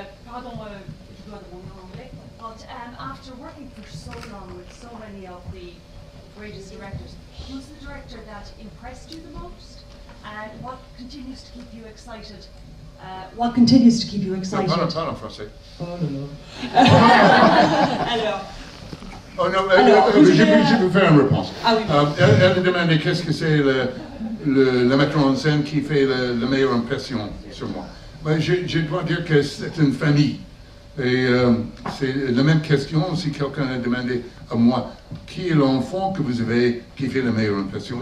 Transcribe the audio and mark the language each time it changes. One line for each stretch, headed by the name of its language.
French: Pardon, je dois demander en anglais.
English: But after working for so long with so many of the greatest directors, who's the director that impressed you the most? And what continues to keep you excited? What continues to keep you excited?
French: Parle en français. Oh là là. Alors. Oh non, je peux faire une réponse. Ah oui. Elle me demandait qu'est-ce que c'est le metteur en scène qui fait la meilleure impression sur moi. Ben, je dois dire que c'est une famille. Et c'est la même question si quelqu'un a demandé à moi qui est l'enfant que vous avez qui fait la meilleure impression.